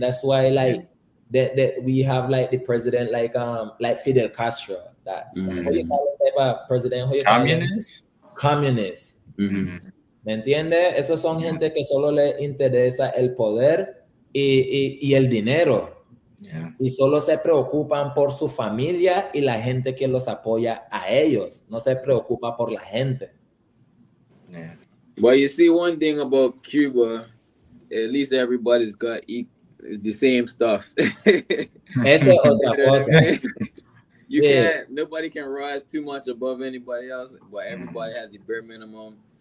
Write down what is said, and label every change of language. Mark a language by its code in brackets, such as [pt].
[en] That's why, like, that we have like the president like Fidel Castro. That how you call it, type of president? Communist. [es] ¿Me entiendes? Esos son gente que solo le interesa el poder y el dinero. Y solo se preocupan por su familia y la gente que los apoya a ellos. No se preocupa por la gente. [en] Well, you see, one thing about Cuba, at least everybody's got the same stuff. [es] Esa es otra cosa. [en] You can't, nobody can rise too much above anybody else, but everybody has the bare minimum.